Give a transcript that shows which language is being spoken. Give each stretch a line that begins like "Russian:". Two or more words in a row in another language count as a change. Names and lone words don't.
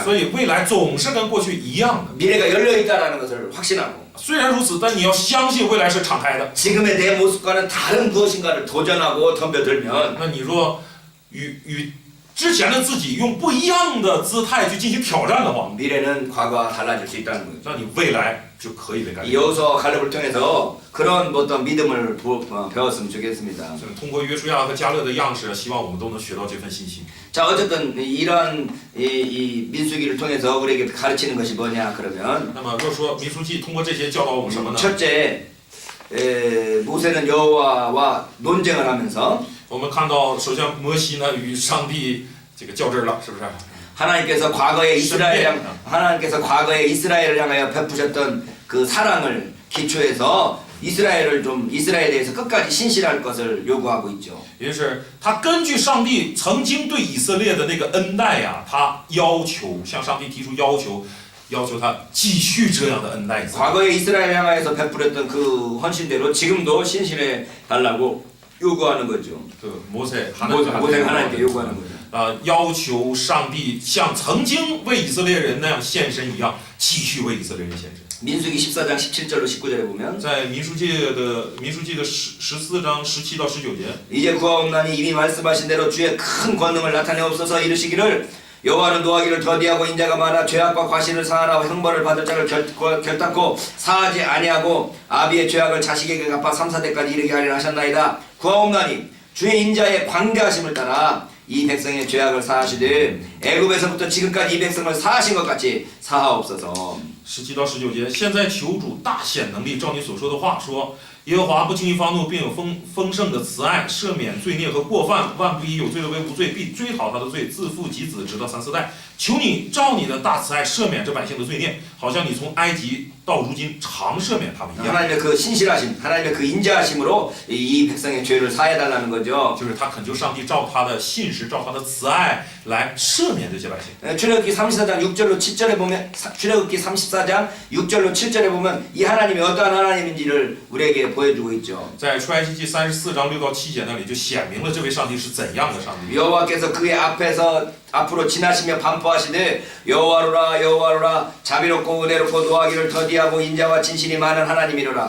Chinese: 所以未来总是跟过去一样的。
Korean: 미래가 열려 있다라는 것을 확신하고
Chinese: 虽然如此，但你要相信未来是敞开的。
Korean: 지금의 내 모습과는 다른 무엇인가를 도전하고 덤벼들면
Chinese: 那你若与之前的自己用不一样的姿态去进行挑战的话，
Korean: 미래는 과거와 달라질 수 있다는 거죠.
Chinese: 那你未来就可以被改
Korean: 이
Chinese: 变。
Korean: 여호수아 갈렙을 통해서 그런 어떤 믿음을 배웠으면 좋겠습니다.
Chinese: 通过约书亚和加勒的样式，希望我们都能学到这份信心。
Korean: 자 어쨌든 이런 이 민수기를 통해서 우리에게 가르치는 것이 뭐냐 그러면
Chinese: 那么若说民书记通过这些教导我们什么呢？
Korean: 첫째 모세는 여호와와 논쟁을 하면서
Chinese: 我们看到，首先摩西呢与上帝这个较真了，是不是？
Korean: 하나님께서 과거에 이스라엘을 향하여 베푸셨던 그 사랑을 기초해서 이스라엘에 대해서 끝까지 신실할 것을 요구하고 있죠.
Chinese: 也就是他根据上帝曾经对以色列的那个恩待呀，他要求向上帝提出要求，要求他继续这样的恩待以色列。
Korean: 과거에 이스라엘 향하여서 베풀었던 그 헌신대로 지금도 신실해 달라고 요구하는 거죠.
Chinese: 个摩西
Korean: 모세가 하나님께 요구하는 거죠.
Chinese: 要求上帝像曾经为以色列人那样献身一样，继续为以色列人献身。
Korean: 민수기 14장 17절로 19절에 보면
Chinese: 在民书记的14章17到19节，
Korean: 이제 구하옵나니 이미 말씀하신 대로 주의 큰 권능을 나타내옵소서 이르시기를 여호와는 노하기를 더디하고 인자가 많아 죄악과 과실을 사하나 형벌을 받을 자를 결단코 사하지 아니하고 아비의 죄악을 자식에게 갚아 3, 4대까지 이르게 하리라 하셨나이다. 구하옵나니 주의 인자의 광대하심을 따라 이 백성의 죄악을 사하시되 애굽에서부터 지금까지 이 백성을 사하신 것 같이 사하옵소서.
Chinese: 17 到19节，现在求主大显能力，照你所说的话说，耶和华不轻易发怒，并有丰盛的慈爱，赦免罪孽和过犯，万不以有罪的为无罪，必追讨他的罪，自父及子，直到3、4代。求你照你的大慈爱赦免这百姓的罪孽，好像你从埃及到如今常赦免他们一样。
Korean: 하나님의 그 신실하심, 하나님의 그 인자하심으로 이 백성의 죄를 사해달라는 거죠.
Chinese: 就是他恳求上帝照他的信实，照他的慈爱来赦赦免这些百姓。
Korean: 출애굽기 34장 6절로 7절에 보면 출애굽기 34장 6절로 7절에 보면 이 하나님이 어떠한 하나님인지를 우리에게 보여주고 있죠.
Chinese: 在出埃及记34章6到7节那里就显明了这位上帝是怎样的上帝。
Korean: 여호와께서 그의 앞으로 지나시며 반포하시되 여호와로라 여호와로라 자비롭고 은혜롭고 노하기를 더디하고 인자와 진실이 많은 하나님이로라.